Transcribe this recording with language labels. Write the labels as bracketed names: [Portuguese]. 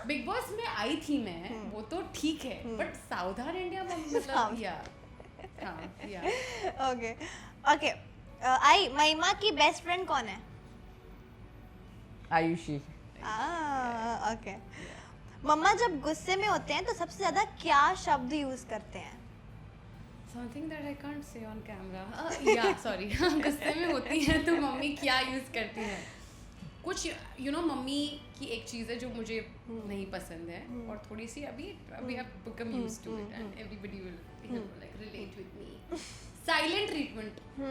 [Hindi] Big boss में आई थी मैं, वो तो ठीक है, बट सावधान इंडिया मतलब या हाँ या [English] Okay. [Hindi] आई महिमा की बेस्ट फ्रेंड कौन है? आयुषी। ओके। मम्मा जब गुस्से में होते हैं तो सबसे ज्यादा क्या शब्द यूज करते हैं? [English] Something that I can't say on camera. Yeah, sorry. [Hindi] गुस्से में होती है तो मम्मी क्या यूज़ करती है? कुछ मम्मी की एक चीज़ है जो मुझे नहीं पसंद है और थोड़ी सी अभी [English] I've become used to it and everybody will like relate with me. Silent treatment.